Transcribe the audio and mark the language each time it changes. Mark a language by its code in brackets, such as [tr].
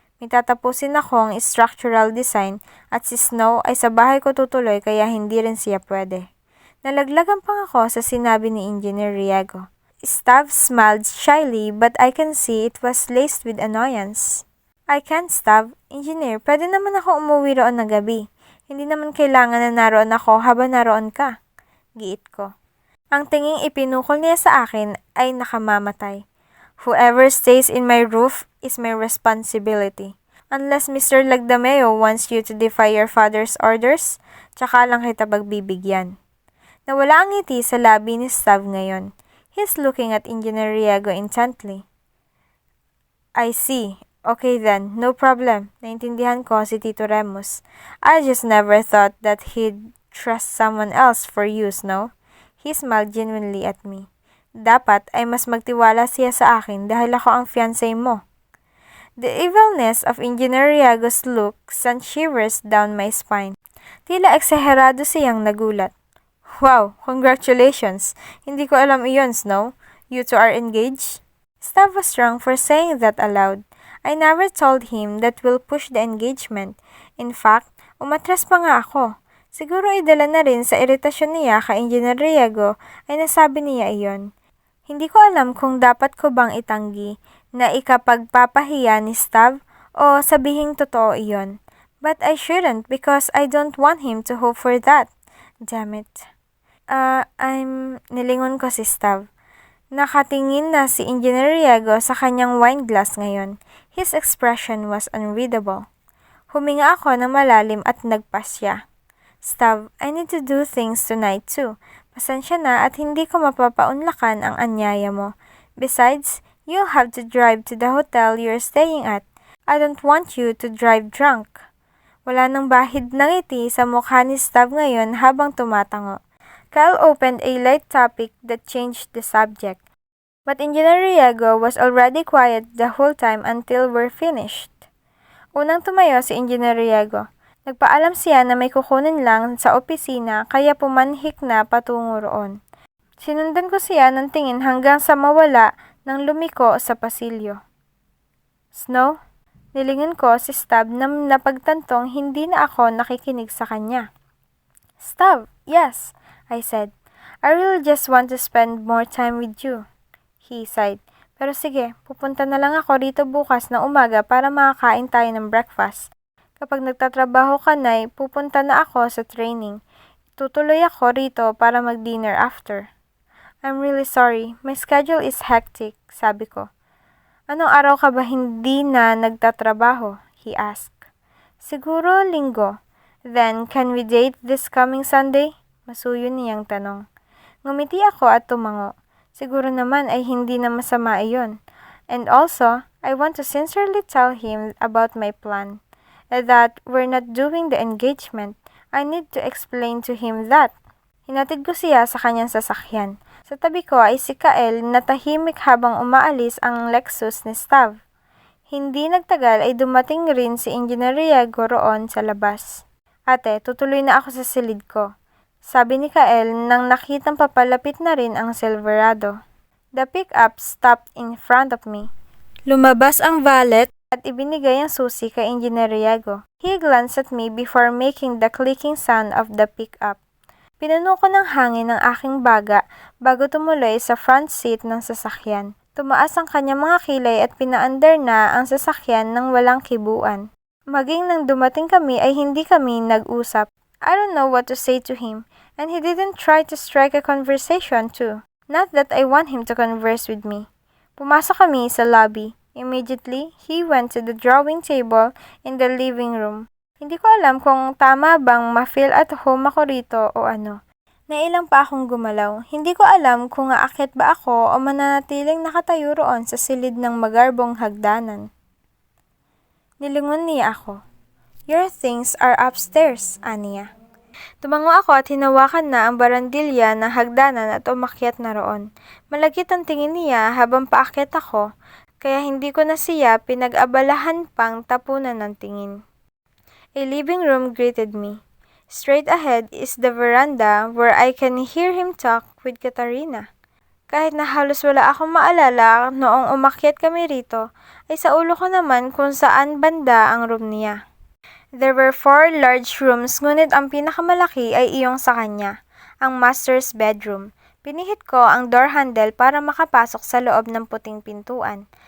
[tl] May tatapusin akong structural design at si Snow ay sa bahay ko tutuloy kaya hindi rin siya pwede." Nalaglagan pang ako sa sinabi ni Engineer Riago. [en] Stav smiled shyly but I can see it was laced with annoyance. "I can't, Stav. [tl] Engineer, pwede naman ako umuwi roon ng gabi. Hindi naman kailangan na naroon ako habang naroon ka." Giit ko. Ang tinging ipinukol niya sa akin ay nakamamatay. [en] "Whoever stays in my roof is my responsibility. Unless Mr. Lagdameo wants you to defy your father's orders, [tl] tsaka lang kita pagbibigyan." Nawala ang ngiti sa labi ni Stav ngayon. [en] He's looking at Engineer Riago intently. "I see. Okay then, no problem. [tl] Naintindihan ko si Tito Remus. [en] I just never thought that he'd trust someone else for you, Snow." He smiled genuinely at me. [tl] "Dapat ay mas magtiwala siya sa akin dahil ako ang fiancé mo." [en] The evilness of Engineer Riago's look sent shivers down my spine. [tl] Tila eksaherado siyang nagulat. [en] "Wow, congratulations. [tl] Hindi ko alam iyon, Snow. [en] You two are engaged?" Stav was wrong for saying that aloud. I never told him that we'll push the engagement. In fact, [tl] umatras pa nga ako. Siguro idala na rin sa iritasyon niya kay Engineer Riago ay nasabi niya iyon. Hindi ko alam kung dapat ko bang itanggi na ikapagpapahiya ni Stav o sabihing totoo iyon. [en] But I shouldn't because I don't want him to hope for that. Damn it. [tl] Nilingon ko si Stav. Nakatingin na si Engineer Riago sa kanyang wine glass ngayon. [en] His expression was unreadable. [tl] Huminga ako ng malalim at nagpasya. [en] "Stav, I need to do things tonight too. [tl] Pasensya na at hindi ko mapapaunlakan ang anyaya mo. [en] Besides, you'll have to drive to the hotel you're staying at. I don't want you to drive drunk." [tl] Wala nang bahid ng ngiti sa mukha ni Stav ngayon habang tumatango. [en] Kyle opened a light topic that changed the subject. But Engineer Riago was already quiet the whole time until we're finished. [tl] Unang tumayo si Engineer Riago. Nagpaalam siya na may kukunin lang sa opisina kaya pumanhik na patungo roon. Sinundan ko siya ng tingin hanggang sa mawala nang lumiko sa pasilyo. "Snow?" Nilingon ko si Stav na napagtantong hindi na ako nakikinig sa kanya. [en] "Stav, yes," I said. "I really just want to spend more time with you." He sighed. [tl] "Pero sige, pupunta na lang ako rito bukas ng umaga para makakain tayo ng breakfast. Kapag nagtatrabaho ka na, pupunta na ako sa training. Tutuloy ako rito para mag-dinner after. [en] I'm really sorry. My schedule is hectic, [tl] sabi ko. Anong araw ka ba hindi na nagtatrabaho? [en] He asked. [tl] Siguro linggo. [en] Then, can we date this coming Sunday? [tl] Masuyo niyang tanong. Ngumiti ako at tumango. Siguro naman ay hindi na masama iyon. [en] And also, I want to sincerely tell him about my plan. That we're not doing the engagement. I need to explain to him that. [tl] Hinatid ko siya sa kanyang sasakyan. Sa tabi ko ay si Kael na tahimik habang umaalis ang Lexus ni Stav. Hindi nagtagal ay dumating rin si Engineer Riego roon sa labas. Ate, tutuloy na ako sa silid ko. Sabi ni Kael nang nakitang papalapit na rin ang Silverado. [en] The pickup stopped in front of me. [tl] Lumabas ang valet at ibinigay ang susi kay Engineer Riego. [en] He glanced at me before making the clicking sound of the pickup. [tl] Pinuno ko ng hangin ang aking baga bago tumuloy sa front seat ng sasakyan. Tumaas ang kanyang mga kilay at pinaandar na ang sasakyan ng walang kibuan. Maging nang dumating kami ay hindi kami nag-usap. [en] I don't know what to say to him, and he didn't try to strike a conversation too. Not that I want him to converse with me. [tl] Pumasok kami sa lobby. [en] Immediately, he went to the drawing table in the living room. [tl] Hindi ko alam kung tama bang ma-feel at home ako rito o ano. Nailang pa akong gumalaw. Hindi ko alam kung aakyat ba ako o mananatiling nakatayo roon sa silid ng magarbong hagdanan. Nilingon niya ako. [en] Your things are upstairs, Ania. [tl] Tumango ako at hinawakan na ang barandilya ng hagdanan at umakyat na roon. Malagkit ang tingin niya habang paakyat ako, kaya hindi ko na siya pinag-abalahan pang tapunan ng tingin. [en] A living room greeted me. Straight ahead is the veranda where I can hear him talk with Katarina. [tl] Kahit na halos wala akong maalala noong umakyat kami rito, ay sa ulo ko naman kung saan banda ang room niya. [en] There were 4 large rooms [tl] ngunit ang pinakamalaki ay iyong sa kanya, ang master's bedroom. Pinihit ko ang door handle para makapasok sa loob ng puting pintuan.